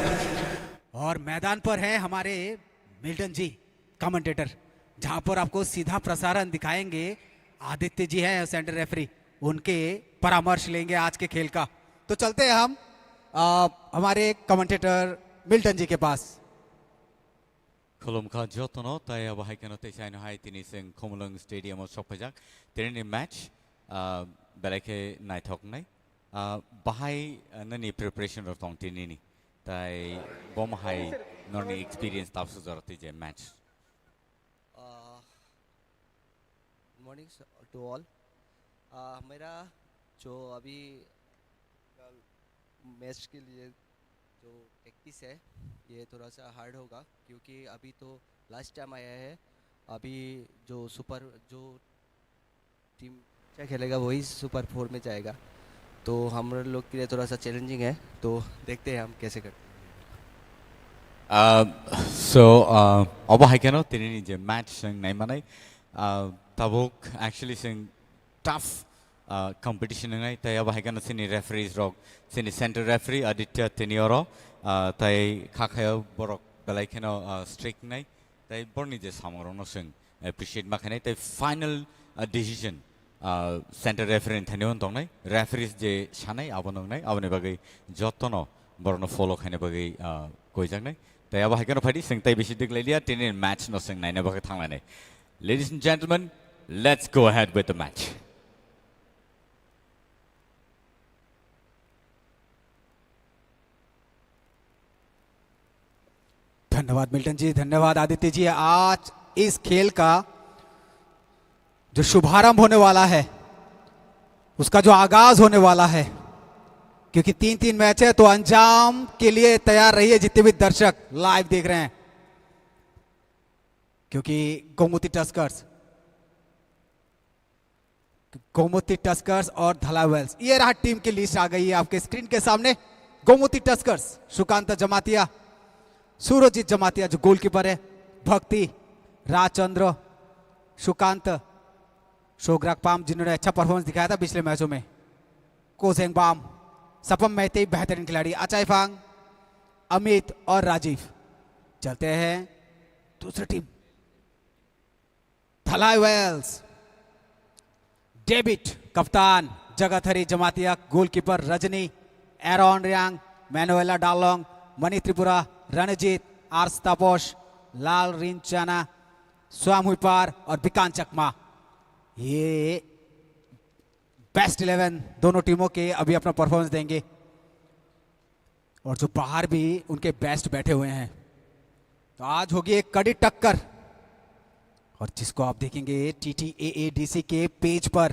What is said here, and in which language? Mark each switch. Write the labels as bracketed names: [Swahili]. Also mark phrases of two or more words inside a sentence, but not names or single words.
[Hindi] और मैदान पर है हमारे मिल्टन जी कमेंटेटर, जहां पर आपको सीधा प्रसारण दिखाएंगे। आदित्य जी हैं सेंटर रेफरी, उनके परामर्श लेंगे आज के खेल का। तो चलते हैं हम हमारे कमेंटेटर मिल्टन जी के पास। [Kok Borok] खुलुमखा जतनो ताई अब हाइकेनो तैसाइन हाई तिनी सिंह खुमलुंग स्टेडियम और सफजाक तिनी मैच बेलेके नाइथक नाइ बाहाय ननी प्रिपरेशन रतों तिनी नि ताई बम हाई ननी एक्सपीरियंस तापसु जरती जे मैच। [English] Morning to all. [Hindi] मेरा जो अभी मैच के लिए जो प्रैक्टिस है ये थोड़ा सा हार्ड होगा, क्योंकि अभी तो [English] last time [Hindi] आया है। अभी जो टीम क्या खेलेगा वही सुपर 4 में जाएगा, तो हम लोग के लिए थोड़ा सा चैलेंजिंग है। तो देखते हैं हम कैसे करते हैं। [Kok Borok] So अब हाइकेनो तिनी नि जे मैच सिंह नाइ मानाय ताबुक एक्चुअली सिंह [English] tough competition [Kok Borok] ngai tai aba haikana sini referees rok sini [English] center referee [Kok Borok] Aditya Tenioro tai khakhayo borok belai kheno strict ngai tai borni je samorono sing appreciate makhanai tai [English] final decision center referee [Kok Borok] thanion tongnai referees je sanai abonong nai abone bagai jotono borno follow khane bagai koijaknai tai aba haikano phadi sing tai beshi diklailia tinin match no sing naina bagai thanglanai. [English] Ladies and gentlemen, let's go ahead with the match. [Hindi] धन्यवाद मिल्टन जी, धन्यवाद आदित्य जी। आज इस खेल का जो शुभारंभ होने वाला है, उसका जो आगाज होने वाला है, क्योंकि 3-3 मैच है, तो अंजाम के लिए तैयार रहिए जितने भी दर्शक लाइव देख रहे हैं, क्योंकि गोमती टस्कर्स और धलाई वेल्स, ये रहा टीम की लिस्ट आ गई है आपके स्क्रीन के सामने। गोमती टस्कर्स सुकांत जमातिया, सूरजीत जमातिया जो गोलकीपर है, भक्ति, राजचंद्र, सुकांत, शोग्राक पाम जिन्होंने अच्छा परफॉर्मेंस दिखाया था पिछले मैचों में, कोसेंग बाम, सपम मैते बेहतरीन खिलाड़ी, अचाईफांग, अमित और राजीव। चलते हैं दूसरी टीम धलाई वेल्स। डेविड कप्तान, जगथरी जमातिया गोलकीपर, रजनी, एरॉन रियांग, मैनुएला डालोंग, मनी त्रिपुरा, रणजीत, आर्स तापोश, लाल रिंचाना, स्वाम हुईपार और बिकान चकमा। ये बेस्ट 11 दोनों टीमों के अभी अपना परफॉर्मेंस देंगे, और जो बाहर भी उनके बेस्ट बैठे हुए हैं। तो आज होगी एक कड़ी टक्कर, और जिसको आप देखेंगे TTAADC के पेज पर।